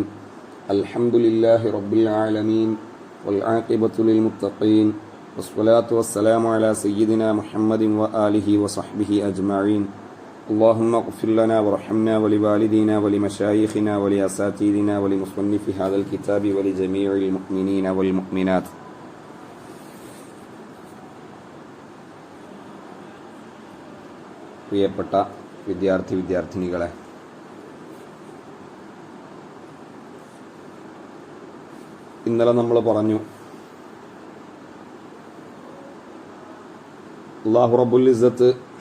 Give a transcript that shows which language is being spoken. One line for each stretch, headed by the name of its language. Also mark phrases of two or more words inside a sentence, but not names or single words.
Arabic: الحمد لله رب العالمين والعاقبة للمتقين والصلاة والسلام على سيدنا محمد وآله وصحبه أجمعين. اللهم اغفر لنا وارحمنا ولوالدينا ولمشايخنا ولأساتذتنا ولمصنف هذا الكتاب ولجميع المؤمنين والمؤمنات.
Malayalam: പ്രിയപ്പെട്ട വിദ്യാർത്ഥിനികളെ, ഇന്നലെ നമ്മൾ പറഞ്ഞു
Arabic: الله رب العزة